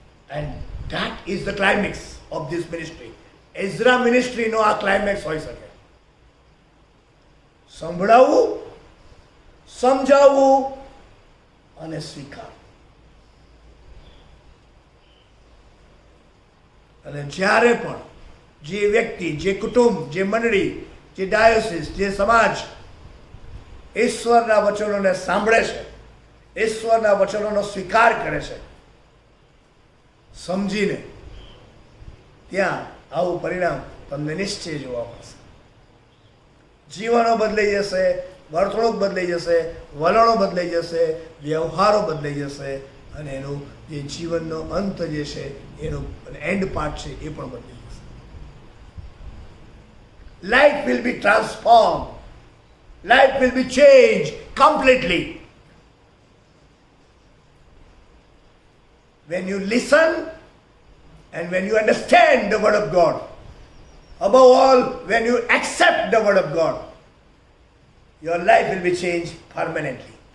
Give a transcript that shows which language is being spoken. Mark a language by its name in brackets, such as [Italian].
[English] And that is the climax of this ministry. [Gujarati] Ezra ministry નો આ climax હોઈ શકે. સંભળાવવું, સમજાવવું અને સ્વીકારવું. અને જ્યારે પણ જે વ્યક્તિ, જે કુટુંબ, જે મંડળી, જે ડાયોસિસ, જે સમાજ ઈશ્વરના વચનોને સાંભળે છે, ઈશ્વરના વચનોનો સ્વીકાર કરે છે, સમજીને, ત્યાં આવું પરિણામ તમને નિશ્ચય જોવા મળશે. જીવનો બદલાઈ જશે, વર્તણૂક બદલાઈ જશે, વલણો બદલાઈ જશે, વ્યવહારો બદલાઈ જશે અને એનું જે જીવનનો અંત જે છે, એનો એન્ડ પાર્ટ છે, એ પણ બદલાઈ જશે. [English] Life will be transformed. Life will be changed completely. When you listen and when you understand the word of God, above all, when you accept the word of God, your life will be changed permanently.